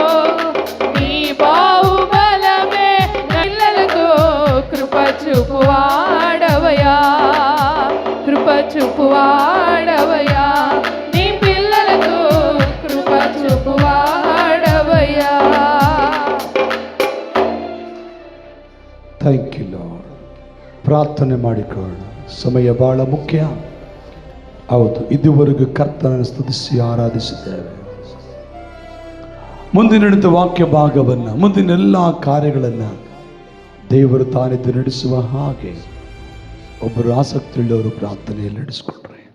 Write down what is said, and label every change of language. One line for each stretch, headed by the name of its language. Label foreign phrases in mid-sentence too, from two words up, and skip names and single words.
Telugu: నీ బాహుబలమే పిల్లలకు కృప చూపువాడవయ్యా, కృప చూపువాడవయ్యా, నీ పిల్లలకు కృప చూపువాడవయ్యా.
English: Thank you Lord.
Kannada: ಪ್ರಾರ್ಥನೆ ಮಾಡಿಕೊಳ್ಳೋಣ. ಸಮಯ ಬಹಳ ಮುಖ್ಯ. ಹೌದು, ಇದುವರೆಗೂ ಕರ್ತನನ್ನು ಸ್ತುತಿಸಿ ಆರಾಧಿಸಿದ್ದೇವೆ. ಮುಂದಿನ ವಾಕ್ಯ ಭಾಗವನ್ನು, ಮುಂದಿನ ಎಲ್ಲ ಕಾರ್ಯಗಳನ್ನು ದೇವರು ತಾನಿದ್ದು ನಡೆಸುವ ಹಾಗೆ ಒಬ್ಬರು ಆಸಕ್ತಿ ಉಳ್ಳವರು ಪ್ರಾರ್ಥನೆಯಲ್ಲಿ ನಡೆಸಿಕೊಂಡರು.